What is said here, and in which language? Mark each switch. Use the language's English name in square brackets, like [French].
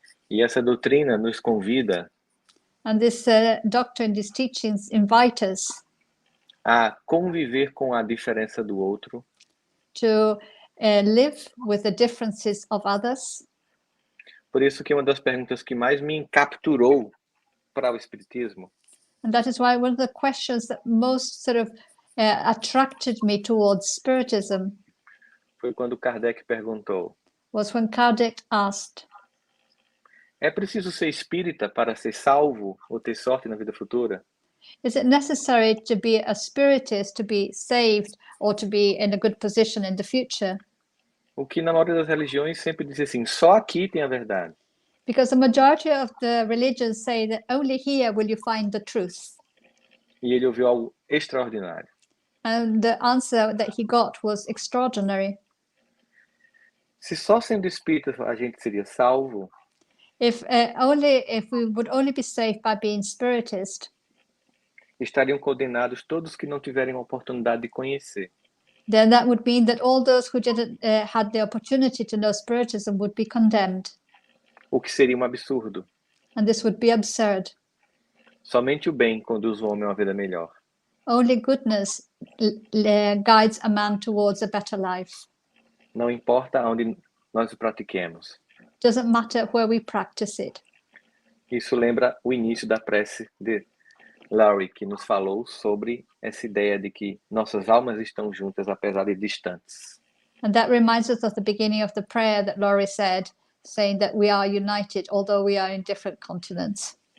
[Portuguese] E essa doutrina nos convida [English] And this doctrine, these teachings invite us [Portuguese] a conviver com a diferença do outro, [English] to live with the differences of others. [Portuguese] Por isso que uma das perguntas que mais me capturou para o Espiritismo [English] And that is why one of the questions that most sort of attracted me towards Spiritism [Portuguese] foi quando Kardec perguntou: [English] was when Kardec asked, [Portuguese] é preciso ser espírita para ser salvo ou ter sorte na vida futura? [English] is it necessary to be a Spiritist to be saved or to be in a good position in the future? [Portuguese] O que na maioria das religiões sempre diz assim: só aqui tem a verdade. [English] Because the majority of the religions say that only here will you find the truth. [Portuguese] E ele ouviu algo extraordinário. [English] And the answer that he got was extraordinary. [Portuguese] Se só sendo espírita a gente seria salvo, [English] If we would only be saved by being Spiritist, [Portuguese] estariam condenados todos que não tiverem a oportunidade de conhecer. [English] then that would mean that all those who didn't had the opportunity to know Spiritism would be condemned. [Portuguese] O que seria um absurdo. [English] And this would be absurd. [Portuguese] Somente o bem conduz o homem a uma vida melhor. [English] Only goodness guides a man towards a better life. [Portuguese] Não importa onde nós o pratiquemos. [English] Doesn't matter where we practice it. [Portuguese] Isso lembra o início da prece de Laurie, que nos falou sobre essa ideia de que nossas almas estão juntas apesar de distantes. [English] And that reminds us of the beginning of the prayer that Laurie said, saying that we are united, although we are in different continents.